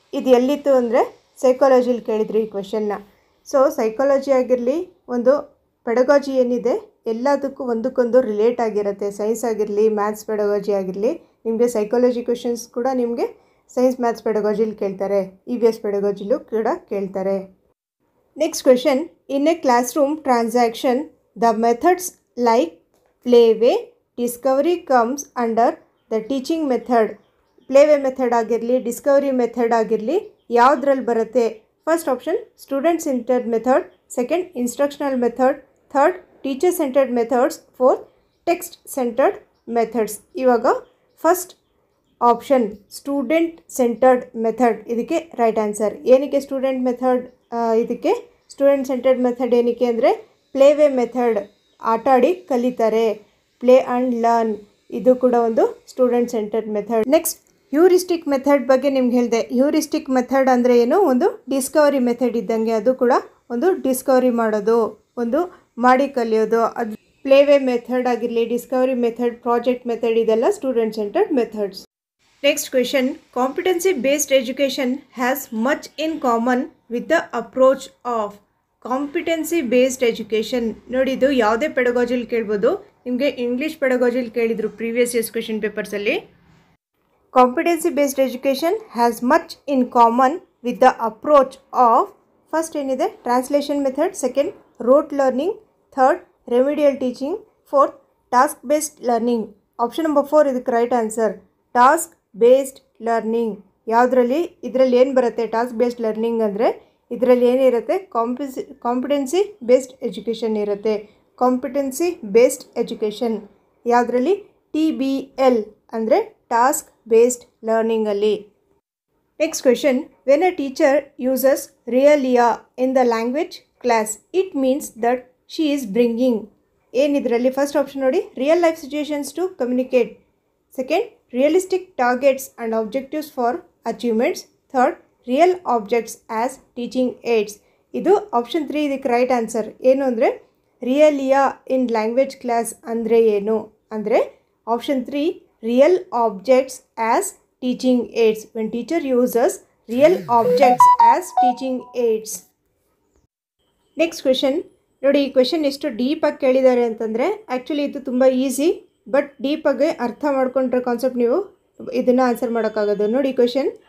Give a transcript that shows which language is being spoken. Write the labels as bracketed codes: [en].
[kn] ಇದು ಎಲ್ಲಿತ್ತು ಅಂದರೆ ಸೈಕಾಲಜಿಲಿ ಕೇಳಿದ್ರು ಈ ಕ್ವೆಶನ್ನ. ಸೊ ಸೈಕಾಲಜಿ ಆಗಿರಲಿ, ಒಂದು ಪೆಡಗಾಜಿ ಏನಿದೆ ಎಲ್ಲದಕ್ಕೂ ಒಂದಕ್ಕೊಂದು ರಿಲೇಟ್ ಆಗಿರುತ್ತೆ. ಸೈನ್ಸ್ ಆಗಿರಲಿ, ಮ್ಯಾಥ್ಸ್ ಪೆಡಗಾಜಿ ಆಗಿರಲಿ, ನಿಮಗೆ ಸೈಕಾಲಜಿ ಕ್ವೆಶನ್ಸ್ ಕೂಡ ನಿಮಗೆ ಸೈನ್ಸ್ ಮ್ಯಾಥ್ಸ್ ಪೆಡಗಾಜಿಲಿ ಕೇಳ್ತಾರೆ, EVS ಪೆಡಗಾಜಿಲೂ ಕೂಡ ಕೇಳ್ತಾರೆ. [en] Next question. In a classroom transaction, the methods like playway, discovery comes under the teaching method. [kn] Playway method ಆಗಿರಲಿ, ಡಿಸ್ಕವರಿ ಮೆಥಡ್ ಆಗಿರಲಿ, ಯಾವುದ್ರಲ್ಲಿ ಬರುತ್ತೆ? [en] First option student centred method, second instructional method, third teacher centred methods, fourth text centred methods. [kn] ಇವಾಗ first option student centred method ಇದಕ್ಕೆ right answer. ಏನಕ್ಕೆ student method? ಇದಕ್ಕೆ student centred method ಏನಕ್ಕೆ ಅಂದರೆ ಪ್ಲೇವೇ ಮೆಥಡ್, ಆಟ ಆಡಿ ಕಲಿತಾರೆ, ಪ್ಲೇ ಆ್ಯಂಡ್ ಲರ್ನ್, ಇದು ಕೂಡ ಒಂದು student centred method. Next heuristic method ಬಗ್ಗೆ ನಿಮ್ಗೆ ಹೇಳಿದೆ. ಹ್ಯೂರಿಸ್ಟಿಕ್ ಮೆಥಡ್ ಅಂದರೆ ಏನು? ಒಂದು ಡಿಸ್ಕವರಿ ಮೆಥಡ್ ಇದ್ದಂಗೆ, ಅದು ಕೂಡ ಒಂದು ಡಿಸ್ಕವರಿ ಮಾಡೋದು, ಒಂದು ಮಾಡಿ ಕಲಿಯೋದು. ಅದು ಪ್ಲೇವೇ ಮೆಥಡ್ ಆಗಿರಲಿ, ಡಿಸ್ಕವರಿ ಮೆಥಡ್, ಪ್ರಾಜೆಕ್ಟ್ ಮೆಥಡ್, ಇದೆಲ್ಲ student centred methods. [en] Next question. Competency based education has much in common with the approach of competency based education. [kn] ನೋಡಿ, ಇದು ಯಾವುದೇ ಪೆಡಗಾಜಿಲಿ ಕೇಳ್ಬೋದು. ನಿಮಗೆ ಇಂಗ್ಲೀಷ್ ಪೆಡಗಾಜಿಲಿ ಕೇಳಿದ್ರು previous years question ಪೇಪರ್ಸಲ್ಲಿ. [en] Competency based education has much in common with the approach of, first ಏನಿದೆ translation method, second rote learning, third remedial teaching, fourth task based learning. [kn] Option number 4 ಇದಕ್ಕೆ right answer. Task based learning ಯಾವುದರಲ್ಲಿ? ಇದರಲ್ಲಿ ಏನು ಬರುತ್ತೆ? Task based learning ಅಂದರೆ ಇದರಲ್ಲಿ ಏನಿರುತ್ತೆ? Competency based education ಇರುತ್ತೆ. ಕಾಂಪಿಟೆನ್ಸಿ ಬೇಸ್ಡ್ ಎಜುಕೇಷನ್ ಯಾವುದರಲ್ಲಿ? TBL ಅಂದರೆ task based ಲರ್ನಿಂಗಲ್ಲಿ. Next question. [en] When a teacher uses realia in the language class, it means that she is bringing, ಏನಿದರಲ್ಲಿ? First option ನೋಡಿ, real life situations to communicate, second realistic targets and objectives for achievements, third real objects as teaching aids. [kn] ಇದು option 3 ಇದಕ್ಕೆ right answer. ಏನು ಅಂದರೆ ರಿಯಲಿಯಾ in language class ಅಂದರೆ ಏನು ಅಂದರೆ option 3 real objects as teaching AIDS. [en] When teacher uses real objects as teaching aids. [kn] Next question ನೋಡಿ, ಈ question ಎಷ್ಟು ಡೀಪಾಗಿ ಕೇಳಿದ್ದಾರೆ ಅಂತಂದರೆ ಆ್ಯಕ್ಚುಲಿ ಇದು ತುಂಬ ಈಸಿ, ಬಟ್ ಡೀಪಾಗಿ ಅರ್ಥ ಮಾಡ್ಕೊಂಡ್ರೆ ಕಾನ್ಸೆಪ್ಟ್ ನೀವು ಇದನ್ನು ಆನ್ಸರ್ ಮಾಡೋಕ್ಕಾಗೋದು. ನೋಡಿ ಕ್ವೆಶನ್.